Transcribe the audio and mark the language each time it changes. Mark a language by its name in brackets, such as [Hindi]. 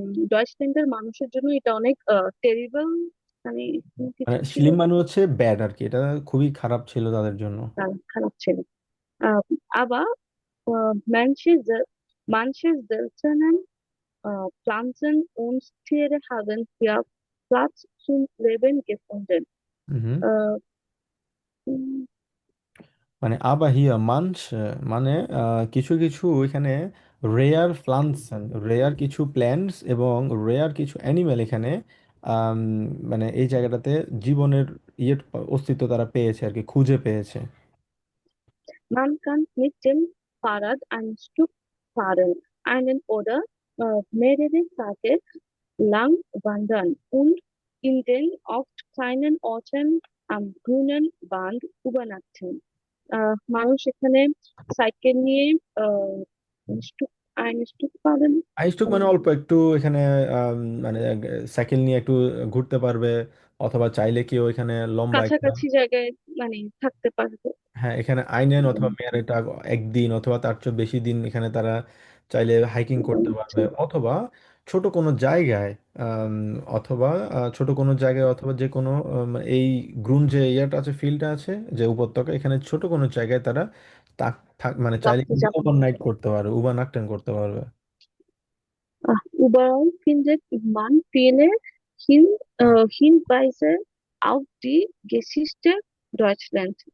[Bangla] ডয়েচল্যান্ডের মানুষের জন্য এটা অনেক টেরিবল মানে মানে কিছু ছিল, স্লিম মানে হচ্ছে ব্যাড আর কি, এটা খুবই খারাপ ছিল তাদের জন্য। খারাপ ছিল। [German] aber manche seltenen Pflanzen und Tiere haben hier Platz zum Leben gefunden. [Bangla] হুম। Äh, উম, মানে আবা হিয়া মানস, মানে কিছু কিছু এখানে রেয়ার প্লান্টস, রেয়ার কিছু প্ল্যান্টস এবং রেয়ার কিছু অ্যানিমেল এখানে আম, মানে এই জায়গাটাতে জীবনের ইয়ে অস্তিত্ব তারা পেয়েছে আর কি, খুঁজে পেয়েছে। [German] Man kann mit dem Fahrrad ein Stück fahren, einen oder mehrere Tage lang wandern und in den oft kleinen Orten am grünen Band übernachten. [Bangla] মানুষ এখানে সাইকেল নিয়ে আহ স্টুক স্টুক পাবেন, আইসটুক মানে অল্প একটু এখানে আম, মানে সাইকেল নিয়ে একটু ঘুরতে পারবে, অথবা চাইলে কেউ এখানে লম্বা একটা, কাছাকাছি জায়গায় মানে থাকতে পারবে। হ্যাঁ এখানে আইল্যান্ড অথবা মেয়ারেটা একদিন অথবা তার চেয়ে বেশি দিন এখানে তারা চাইলে হাইকিং করতে পারবে, অথবা ছোট কোনো জায়গায়, আম, অথবা ছোট কোনো জায়গায় অথবা যে কোনো এই গ্রুন যে ইয়াটা আছে, ফিল্ডটা আছে, যে উপত্যকা, এখানে ছোট কোনো জায়গায় তারা মানে চাইলে রাত্রি কিন্তু যাপন ওভারনাইট করতে। করতে পারবে, ওভারনাইট করতে পারবে। [German] Überall findet man viele Hinweise auf die Geschichte Deutschlands.